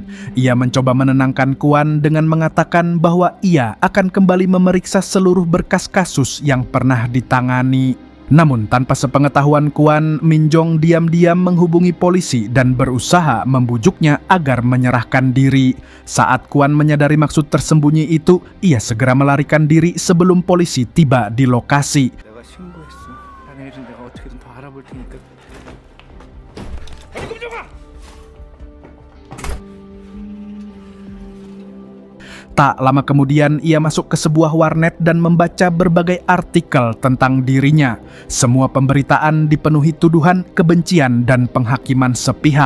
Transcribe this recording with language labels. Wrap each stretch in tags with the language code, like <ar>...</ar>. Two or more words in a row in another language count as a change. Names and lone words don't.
<id>Ia mencoba menenangkan Kuan dengan mengatakan bahwa ia akan kembali memeriksa seluruh berkas kasus yang pernah ditangani. Namun tanpa sepengetahuan Kuan, Minjong diam-diam menghubungi polisi dan berusaha membujuknya agar menyerahkan diri. Saat Kuan menyadari maksud tersembunyi itu, ia segera melarikan diri sebelum polisi tiba di lokasi.</id> <ko>내가 신고했어. 자네 일은 내가 어떻게든 더 알아볼 테니까.</ko> <id>Tak lama kemudian ia masuk ke sebuah warnet dan membaca berbagai artikel tentang dirinya. Semua pemberitaan dipenuhi tuduhan, kebencian, dan penghakiman sepihak.</id>